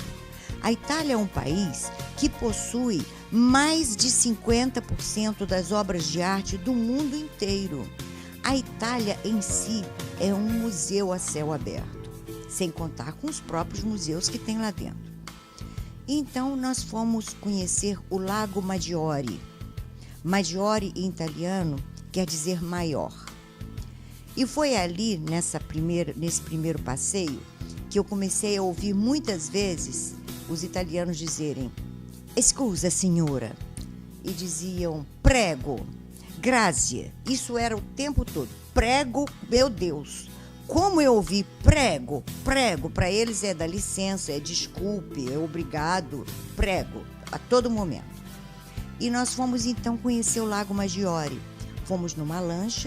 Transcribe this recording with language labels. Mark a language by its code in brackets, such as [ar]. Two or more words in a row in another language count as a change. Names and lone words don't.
[pt] A Itália é um país que possui mais de 50% das obras de arte do mundo inteiro. A Itália em si é um museu a céu aberto, sem contar com os próprios museus que tem lá dentro. Então nós fomos conhecer o Lago Maggiore. Maggiore em italiano quer dizer maior. E foi ali, nesse primeiro passeio, que eu comecei a ouvir muitas vezes os italianos dizerem [it] "Scusa, signora", [pt] e diziam "prego", "grazie". Isso era o tempo todo. Prego, meu Deus! Como eu ouvi prego, para eles é dá licença, é desculpe, é obrigado, prego, a todo momento. E nós fomos então conhecer o Lago Maggiore. Fomos numa lancha.